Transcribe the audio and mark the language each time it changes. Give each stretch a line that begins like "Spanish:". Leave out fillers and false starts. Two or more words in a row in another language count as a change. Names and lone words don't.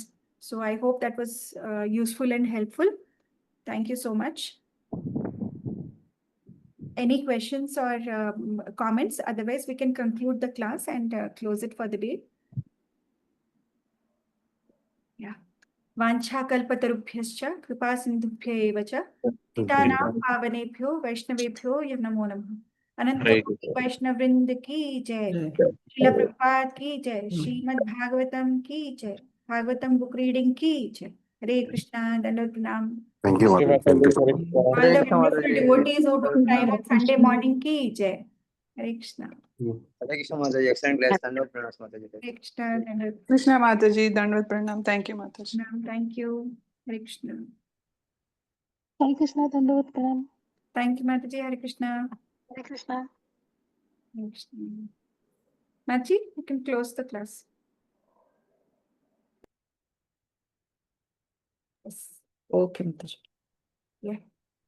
English: So I hope that was useful and helpful. Thank you so much. Any questions or comments? Otherwise, we can conclude the class and close it for the day. Yeah.
Sanskrit: वाञ्छाकल्पतरुभ्यश्च कृपा सिन्धुभ्य एव च पतितानां पावनेभ्यो वैष्णवेभ्यो नमो नमः।
Hindi: अनंत Hare कोटि Krishna. वैष्णव वृंद की जय। श्रील प्रभुपाद की जय। श्रीमद् भागवतम की जय। भागवतम
English: book reading
Hindi: की जय। हरे कृष्णा, दंडवत प्रणाम।
English: Thank you, Mataji. Thank you so much. All the wonderful devotees who took time on Sunday morning
Hindi: की जय। हरे कृष्णा।
English: Hare Krishna Mataji, excellent class.
Hindi: धन्यवाद प्रणाम माताजी. हरे कृष्णा, दंडवत कृष्णा माताजी, दंडवत प्रणाम.
English: Thank you, Mataji. प्रणाम। Thank you.
Hindi: हरे कृष्णा। हरे कृष्णा, दंडवत प्रणाम.
English: Thank you, Mataji. Hare Krishna. Hare Krishna. Hare Krishna. Mataji, you can close the class. Yes. Okay, Mataji. Yeah.